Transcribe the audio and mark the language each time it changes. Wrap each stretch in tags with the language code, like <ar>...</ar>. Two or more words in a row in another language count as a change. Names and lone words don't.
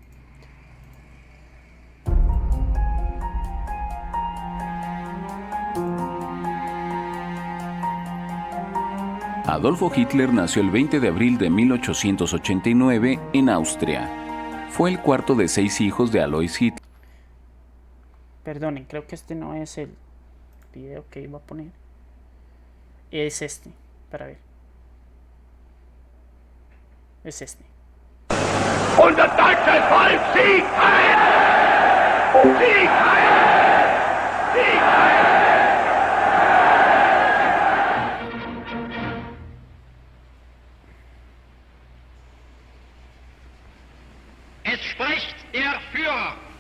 <es>Adolfo Hitler nació el 20 de abril de 1889 en Austria. Fue el cuarto de 6 hijos de Alois Hitler. Perdonen, creo que este no es el video que iba a poner. Es este, para ver. Es este.</es> <de>Und das deutsche Volk Sieg heil! Sieg heil! Sieg heil! Es spricht der Führer.</de>